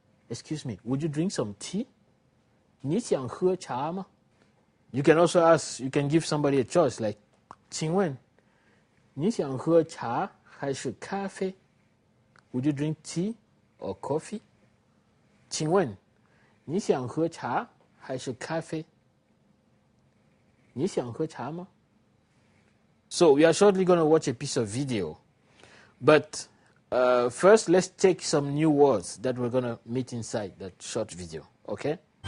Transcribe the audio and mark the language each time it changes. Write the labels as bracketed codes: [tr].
[en] Excuse me, would you drink some tea? [zh] 你想喝茶吗? [en] You can also ask, you can give somebody a choice, like [zh] 请问你想喝茶还是咖啡? [en] Would you drink tea or coffee? [zh] 请问你想喝茶还是咖啡? 你想喝茶吗? [en] So we are shortly going to watch a piece of video. But first, let's take some new words that we're going to meet inside that short video. Okay?